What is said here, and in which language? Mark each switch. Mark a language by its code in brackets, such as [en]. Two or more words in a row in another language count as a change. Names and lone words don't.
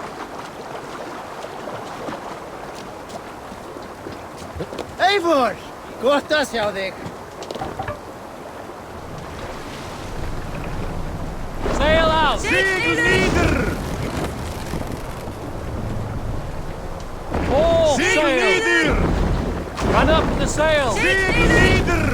[is] Eivor! Gott að sjá þig. [en] Sail out! [is] Sigl niður! [en] All [is] Sigl [en] sail! [is] niður! [en] Run up the sail! [is] Sigl niður!